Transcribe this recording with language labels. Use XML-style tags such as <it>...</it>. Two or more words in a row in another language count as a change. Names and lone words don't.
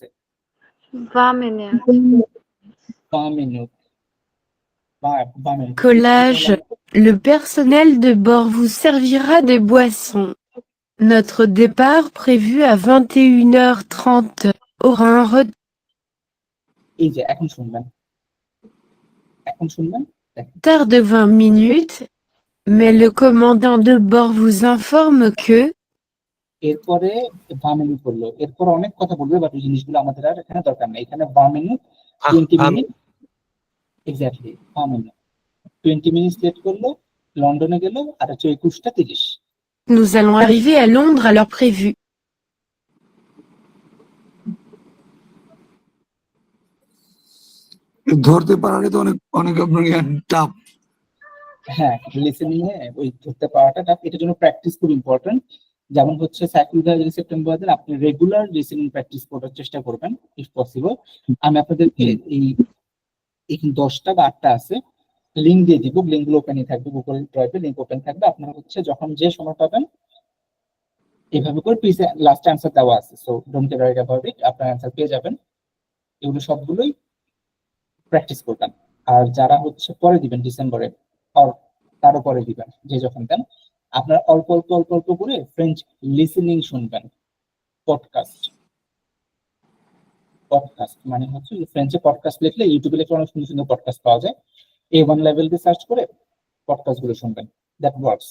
<fr>20 minutes.</fr> <bn>20 মিনিট, 20 মিনিট। Collage.</bn> <fr>Le personnel de bord vous servira des boissons. Notre départ prévu à 21h30 aura un</fr> <bn>এই যে এখন শুনবেন,</bn> <fr>retard de 20 minutes, mais le commandant de bord vous informe que</fr> <bn>এরপরে 20 মিনিট বললো, এরপর অনেক কথা বলবে, বাট ওই জিনিসগুলো আমাদের আর এখানে দরকার নেই। এখানে 20 মিনিট 20 মিনিট এক্স্যাক্টলি 20 মিনিট 20 মিনিট লেট করলো, লন্ডনে গেল, আর হচ্ছে 21টা 30।</bn> <fr>nous allons arriver à Londres à l'heure prévue.</fr> <bn>ধরতে পারাটা তো অনেক অনেক আপনার টাফ। হ্যাঁ, লিসেনিং এ ওই ধরতে পারাটা টাফ, এটার জন্য প্র্যাকটিস খুব ইম্পর্টেন্ট। যেমন হচ্ছে সাইকোলজি সেপ্টেম্বর আপনি</bn> <en>regular listening practice</en> <bn>করার চেষ্টা করবেন</bn> <en>if possible.</en> <bn>আমি আপনাদেরকে এই এখানে 10টা বা 8টা আছে, লিঙ্ক দিয়ে দিব, লিঙ্ক গুলো ওপেনই থাকবে, গুগল ড্রাইভে লিঙ্ক ওপেন থাকবে। আপনারা হচ্ছে যখন যে সময় পাবেন এইভাবে করে প্লিজ,</bn> <en>last answer</en> <bn>দেওয়া আছে,</bn> <en>so don't get worried about it,</en> <bn>আপনার অ্যান্সার পেয়ে যাবেন। এগুলো সবগুলোই প্র্যাকটিস করবেন। আর যারা হচ্ছে পরে দিবেন ডিসেম্বরে, আর তারও পরে দিবেন, যে যখন দেন, আপনার অল্প অল্প অল্প অল্প করে</bn> <en>French listening</en> <bn>শুনবেন। পডকাস্ট মানে হচ্ছে ফ্রেঞ্চে পডকাস্ট লিখলে, ইউটিউবে লিখলে অনেক সুন্দর সুন্দর পডকাস্ট পাওয়া যায়, A1 লেভেল দিয়ে সার্চ করে পডকাস্ট গুলো শুনবেন,</bn> <en>that works.</en>